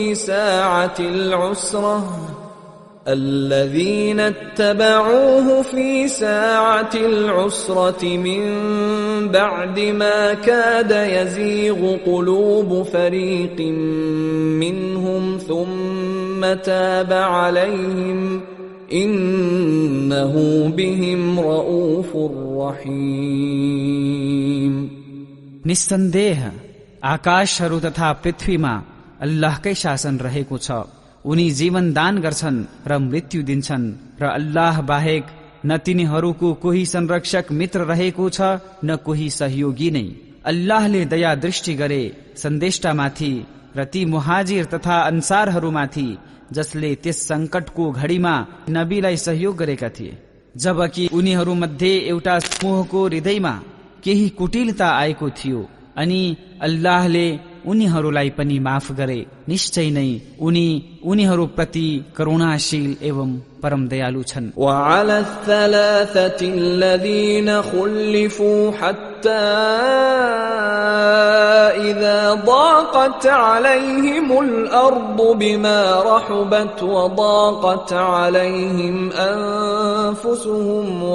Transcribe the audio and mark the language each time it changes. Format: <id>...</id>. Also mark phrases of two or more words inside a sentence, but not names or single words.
<ar>في ساعة العسرة من بعد ما كاد يزيغ قلوب فريق منهم ثم تاب عليهم إنه بهم رؤوف رحيم.</ar> <ne>निस्सन्देह आकाशहरू तथा पृथ्वीमा अल्लाहकै शासन रहेको छ। उनी जीवन दान गर्छन् र मृत्यु दिन्छन् र अल्लाह बाहेक न तिनीहरूको कोही संरक्षक मित्र रहेको छ न कोही सहयोगी नै। अल्लाहले दया दृष्टि गरे सन्देष्टामाथि र ती मुहाजिर तथा अन्सारहरूमाथि जसले त्यस संकटको घडीमा नबीलाई सहयोग गरेका थिए, जबकि उनीहरूमध्ये एउटा समूहको हृदयमा केही कुटिलता आएको थियो, अनि अल्लाहले उनीहरूलाई पनि माफ गरे। निश्चय नै उनी उनीहरूप्रति करुणाशील एवं परम दयालु छन्।</ne> <ar>وعلى الثلاثة الذين خلفوا حتى إذا ضاقت عليهم الأرض بما رحبت وضاقت عليهم أنفسهم</ar>